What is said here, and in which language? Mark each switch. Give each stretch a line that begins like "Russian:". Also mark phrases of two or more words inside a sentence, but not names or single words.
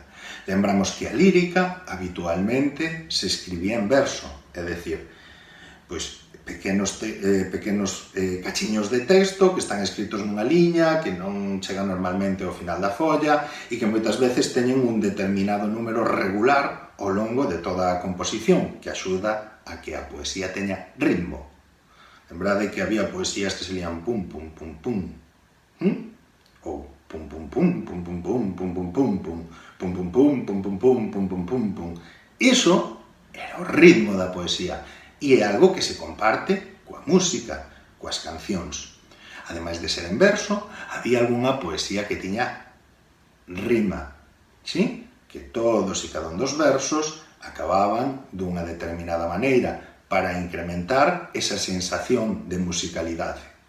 Galician: Lembramos que a lírica habitualmente se escribía en verso, é dicir, pois, pequenos cachiños de texto que están escritos nunha liña, que non chegan normalmente ao final da folla e que moitas veces teñen un determinado número regular ao longo de toda a composición, que axuda a que a poesía teña ritmo. Lembrade que había poesías que se lían pum, pum, pum, pum, ou pum, pum, pum, pum, pum, pum, pum, pum, pum, pum, pum, pum, pum, pum, pum, pum, pum, pum, pum, pum. Iso era o ritmo da poesía e é algo que se comparte coa música, coas cancións. Ademais de ser en verso, había algunha poesía que tiña rima, sí? Que todos e cada un dos versos acababan dunha determinada maneira para incrementar esa sensación de musicalidade.